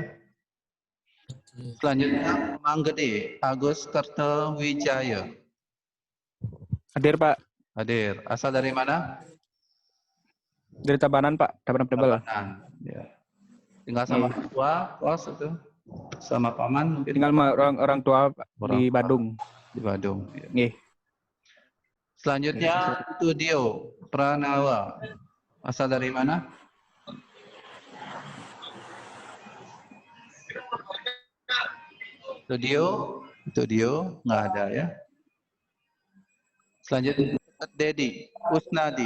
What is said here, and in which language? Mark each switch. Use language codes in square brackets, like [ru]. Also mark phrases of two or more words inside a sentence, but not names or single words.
[id] Selanjutnya Manggede Agus Kerta Wijaya. Hadir, Pak. Hadir. Asal dari mana? Dari Tabanan, Pak. Tabanan Tebel. Tabanan. Ya. Tinggal sama tua, kos itu. Sama paman mungkin. Tinggal sama orang tua Pak, Orang di tua. Badung. Di Badung. Ya. Nggih. Selanjutnya Studio Pranawa. Asal dari mana? Studio nggak ada ya. Selanjutnya Dedi Usnadi.